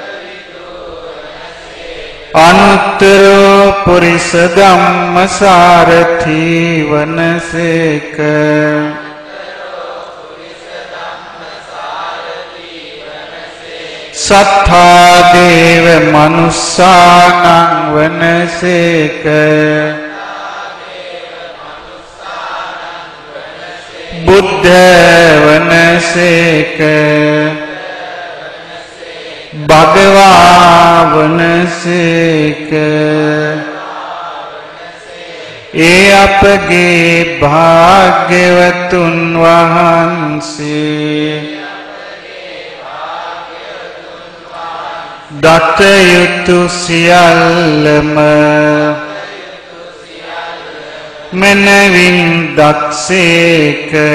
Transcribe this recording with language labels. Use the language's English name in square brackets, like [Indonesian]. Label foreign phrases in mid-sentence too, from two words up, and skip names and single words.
[Pali] Anuttaro purisa dhammasarathi vanaseka Sattha deva manussanam vanaseka Buddha vanaseka Bhagava vanaseka [Sinhala] ඒ අපගේ භාග්‍යවතුන් වහන්සේ දත යුතු සියල්ලම මනවින් දත්සේක